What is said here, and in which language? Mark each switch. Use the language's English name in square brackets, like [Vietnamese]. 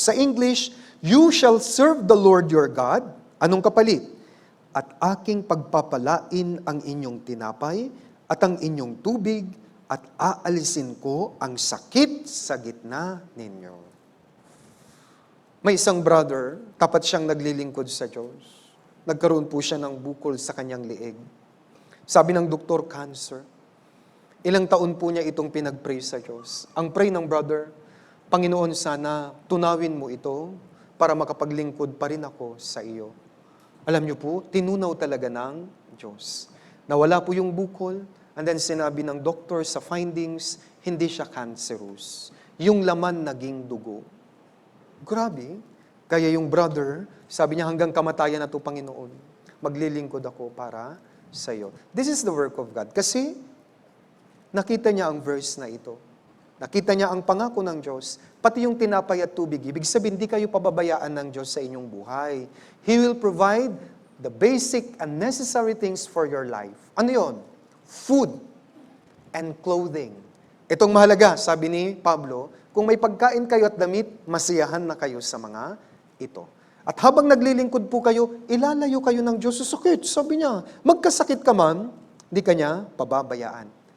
[Filipino] Sa [English] English, you shall serve the Lord your God. [Filipino] Anong kapalit? At aking pagpapalain ang inyong tinapay at ang inyong tubig at aalisin ko ang sakit sa gitna ninyo. May isang brother, tapat siyang naglilingkod sa Diyos. Nagkaroon po siya ng bukol sa kanyang liig. Sabi ng doktor, cancer. Ilang taon po niya itong pinag-pray sa Diyos. Ang pray ng brother, Panginoon, sana tunawin mo ito para makapaglingkod pa rin ako sa iyo. Alam niyo po, tinunaw talaga ng Diyos. Nawala po yung bukol, [English] and then [Filipino] sinabi ng doktor sa findings, hindi siya cancerous. Yung laman naging dugo. Grabe. Kaya yung brother, sabi niya hanggang kamatayan na to, Panginoon, maglilingkod ako para sa iyo. [English] This is the work of God. [Filipino] Kasi, nakita niya ang verse na ito. Nakita niya ang pangako ng Diyos, pati yung tinapay at tubig. Ibig sabihin, hindi kayo pababayaan ng Diyos sa inyong buhay. [English] He will provide the basic and necessary things for your life. [Filipino] Ano yon? [English] Food and clothing. [Filipino] Itong mahalaga, sabi ni Pablo, kung may pagkain kayo at damit, masiyahan na kayo sa mga ito. At habang naglilingkod po kayo, ilalayo kayo ng Diyos sa sakit. Sabi niya, magkasakit ka man, di ka niya pababayaan.